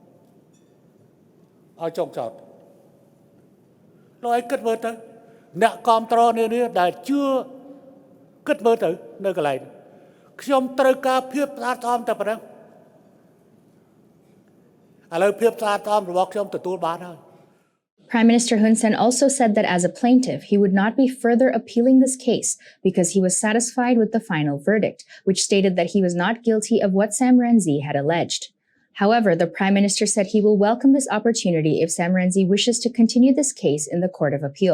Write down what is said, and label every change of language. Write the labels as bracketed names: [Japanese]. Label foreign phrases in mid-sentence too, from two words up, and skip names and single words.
[Khmer] ឲ្យចងចោតលោកឯងគិតមើលទៅអ្នកគ្រប់គ្រងនេះដែលជឿគិតមើលទៅនៅកន្លែងខ្ញុំត្រូវការភាពស្អាតស្អំតែប៉ុណ្ណឹងឥឡូវភាពស្អាតស្អំរបស់ខ្ញុំទទួលបានហើយ [English] Prime Minister Hun Sen also said that as a plaintiff, he would not be further appealing this case because he was satisfied with the final verdict, which stated that he was not guilty of what Sam Rainsy had alleged. However, the Prime Minister said he will welcome this opportunity if Sam Rainsy wishes to continue this case in the Court of Appeal.